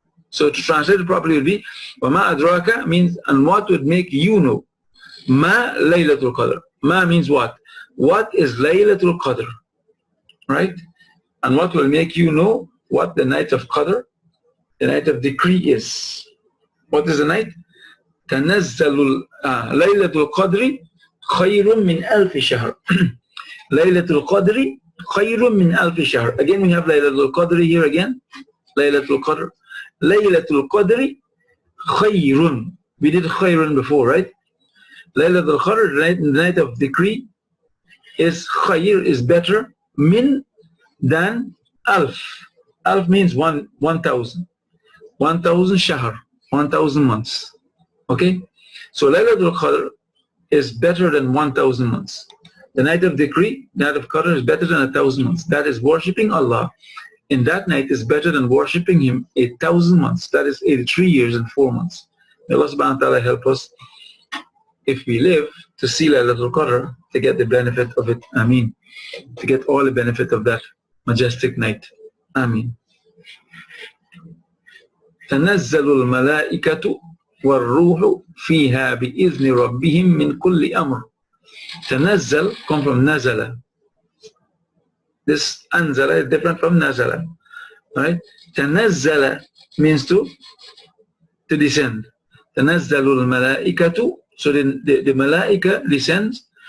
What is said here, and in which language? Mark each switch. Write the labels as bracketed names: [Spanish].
[English] So to translate it properly will be [Arabic] wama adraka [English] means, and what would make you know. [Arabic] Ma laylatul qadr. [English] Ma means what? what is Laylatul Qadr, right? And what will make you know what the night of Qadr, the night of decree is. What is the night? [Arabic] تنزل ليلة القدر خير من ألف شهر. ليلة القدر خير من ألف شهر. [English] Again we have ليلة القدر here again. [Arabic] ليلة القدر. ليلة القدر خير. [English] We did خير before, right? ليلة القدر, the night of decree, is خير, is better, min, than ألف. ألف means 1,000. 1,000 shahr, 1,000 months. Okay, so Laylatul Qadr is better than 1,000 months. The night of decree, the night of Qadr, is better than 1,000 months. That is worshipping Allah in that night is better than worshipping Him 1,000 months. That is 83 years and 4 months. May Allah subhanahu wa ta'ala help us, if we live, to see Laylatul Qadr, to get the benefit of it. Ameen. To get all the benefit of that majestic night. Ameen. [Arabic] تنزل الملائكة والروح فيها بإذن ربهم من كل أمر. [English] تنزل come from نزل. This أنزل is different from نزل. Right? تنزل means to descend. [Arabic] تنزل الملائكة, [English] so the malaika descends.